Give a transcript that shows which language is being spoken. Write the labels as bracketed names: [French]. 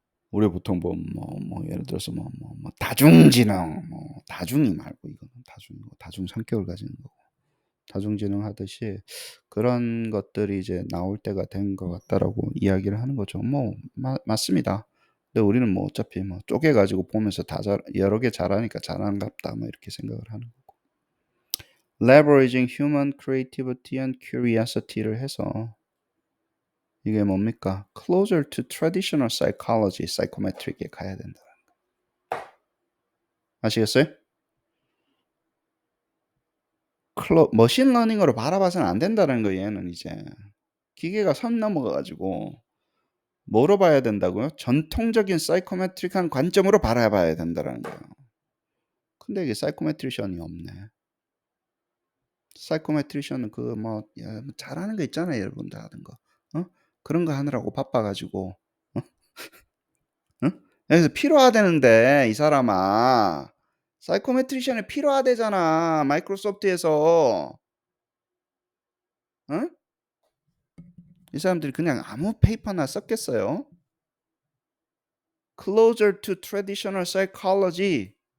[Korean] 우리 보통 예를 들어서 다중지능, 다중이 말고 이거는 다중이고 다중 성격을 가지는 거고 다중지능 하듯이 그런 것들이 이제 나올 때가 된 것 같다라고 이야기를 하는 거죠. 맞습니다. 근데 우리는 어차피 쪼개가지고 보면서 여러 개 잘하니까 잘하는갑다 이렇게 생각을 하는 거고. [English] Leveraging human creativity and curiosity를 [Korean] 해서 이게 뭡니까? [English] Closer to traditional psychology, psychometric에 [Korean] 가야 된다. 아시겠어요? 머신러닝으로 바라봐서는 안 된다는 거 얘는 이제. 기계가 선 넘어가가지고 뭐로 봐야 된다고요? 전통적인 사이코메트릭한 관점으로 바라봐야 된다는 거예요. 근데 이게 사이코메트리션이 없네. 사이코메트리션은 잘하는 거 있잖아요, 여러분 다 하는 거. 그런 거 하느라고 바빠가지고. 그래서 필요하다는데 이 사람아. 사이코메트리션이 필요하대잖아. 마이크로소프트에서. 응? 이 사람들이 그냥 아무 페이퍼나 썼겠어요? [English] Closer to traditional psychology.